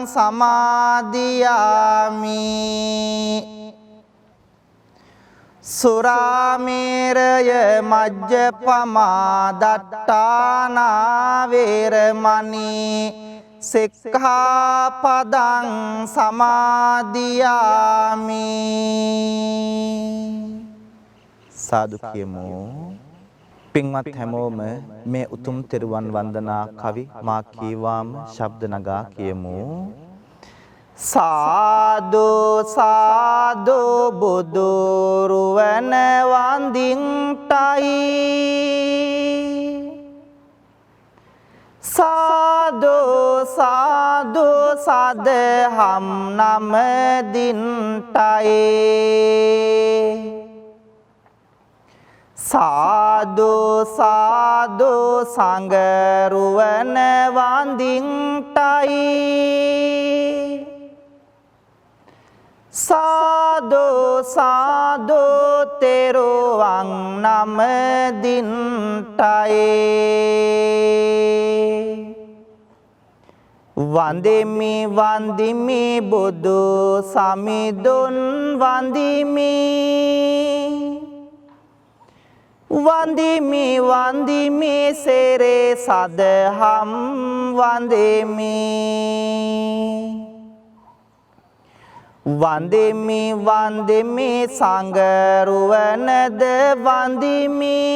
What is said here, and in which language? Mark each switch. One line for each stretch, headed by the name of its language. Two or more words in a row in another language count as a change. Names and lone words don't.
Pali: සමාදියාමි සුරාමේරය මජ්ජපමා දට්ඨානා වේරමණී සික්ඛාපදං සමාදියාමි.
Sinhala: සාදු කියමු. පින්වත් හැමෝම මේ උතුම් තෙරුවන් වන්දනා කවි මා කීවාම ශබ්ද නගා කියමු. සාදු සාදු බුදුරුවන වන්දින්ටයි සාදු සාදු සදහම් නමදින්ටයි සාදු සාදු සංගරුවන වන්දින්ටයි සාදු සාදු තෙරුවන් නමදින්ටයි වන්දිමි වන්දිමි බුදු සමිඳුන් වන්දිමි වන්දිමි වන්දිමි සෙරේ සදහම් වන්දිමි වන්දිමි වන්දිමි සංගරුවනද වන්දිමි